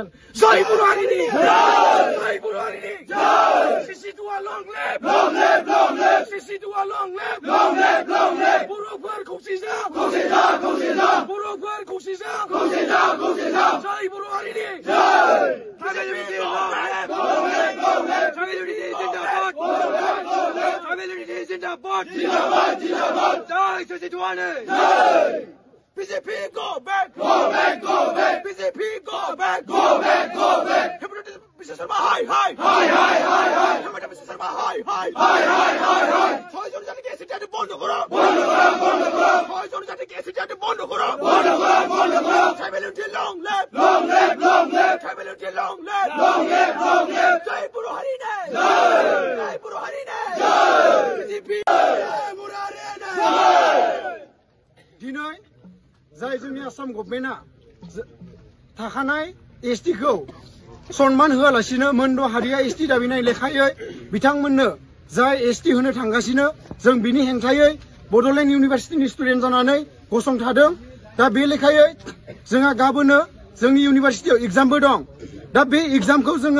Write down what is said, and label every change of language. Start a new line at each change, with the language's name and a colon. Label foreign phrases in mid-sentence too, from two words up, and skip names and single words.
Bodo: जय बर' हारिनि जय बर' हारिनि सिसिटुआ
English: long live
Bodo: सिसिटुआ
English: long live
Bodo: बर'फोर खौसे जा बर'फोर खौसे जा जय बर' हारिनि
English: tribal unity
Bodo: जिन्दाबाद जय सिसिटुआनो BJP
English: go back
Bodo: BJP
English: go back Himanta Biswa Sharma hi Himanta Biswa Sharma hi
Bangla: ছয় জন জাতিকে এসিটাতে বন্ধ করো ছয় জন জাতিকে এসিটাতে বন্ধ করো
English: tribal unity long live tribal unity long live
Bodo: जय बर' हारिनो जय बर' हारिनो
English: BJP
Bodo: बर' हारिनो दिनै जाय जोंनि आसाम गभर्नमेन्टआ थाखानाय एसटीखौ सनमान होआलासिनो मोनद' हारिया एसटी दाबिनाय लेखायै बिथांमोननो जाय एसटी होनो थांगासिनो जों बिनि हेंथायै बड'लेण्ड इउनिभारसिटिनि स्टुडेन्ट जानानै गसंथादों दा बे लेखायै जोंहा गाबोनो जोंनि इउनिभारसिटियाव एग्जामबो दं दा बे एग्जामखौ जोङो